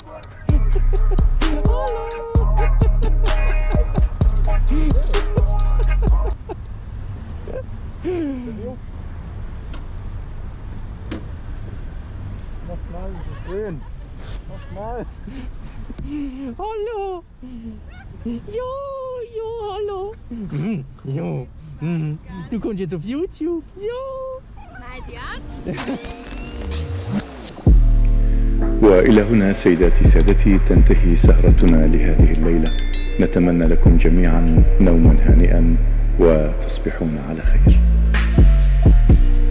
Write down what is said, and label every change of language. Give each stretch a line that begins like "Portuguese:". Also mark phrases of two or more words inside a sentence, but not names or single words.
German: Hallo. Nochmal, das ist schön. Nochmal. Hallo. Jo, hallo. Jo. Du kommst jetzt auf YouTube. Jo.
Arabic: وإلى هنا سيداتي سادتي تنتهي سهرتنا لهذه الليلة. نتمنى لكم جميعا نوما هانئا وتصبحون على خير.